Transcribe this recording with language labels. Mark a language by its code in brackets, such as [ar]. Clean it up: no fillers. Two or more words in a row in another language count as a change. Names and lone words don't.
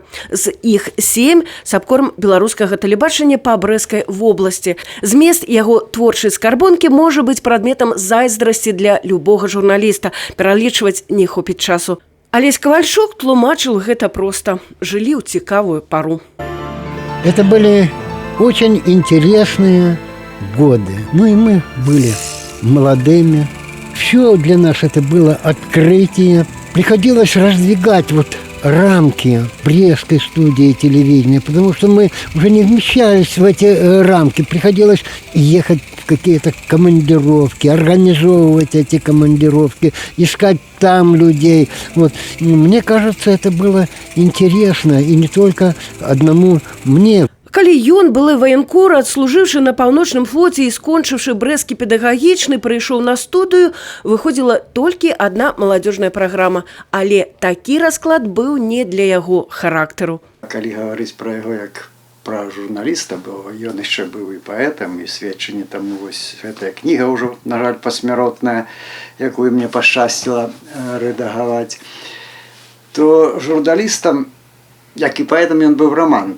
[be] З іх 7 сабкорм беларускага тэлебачання па Брэсцкай вобласці. Змест яго творчай скарбонкі можа быць прадметам зайздрасці для любога журналіста. Пералічваць не хопіць часу. Алесь Кавальчук тлумачил гэта просто. Жили ў цікавую пару. [ru] Это были очень интересные годы. Ну и мы были молодыми. Все для нас это было открытие. Приходилось раздвигать рамки Брестской студии телевидения, потому что мы уже не вмещались в эти рамки. Приходилось ехать в какие-то командировки, организовывать эти командировки, искать там людей. Мне кажется, это было интересно, и не только одному мне. [be] Калі ён, былы ваенкор, адслужыўшы на паўночным флоце і скончыўшы брэсцкі педагагічны, прыйшоў на студыю, выходзіла толькі адна маладзёжная праграма. Але такі расклад быў не для яго характару. Калі гаварыць пра яго як пра журналіста, бо ён яшчэ быў і паэтам, і сведчанне таму гэтая кніга ўжо, на жаль, пасмяротная, якую мне пашчасціла рэдагаваць, то журналістам, як і паэтам, ён быў романтыкам.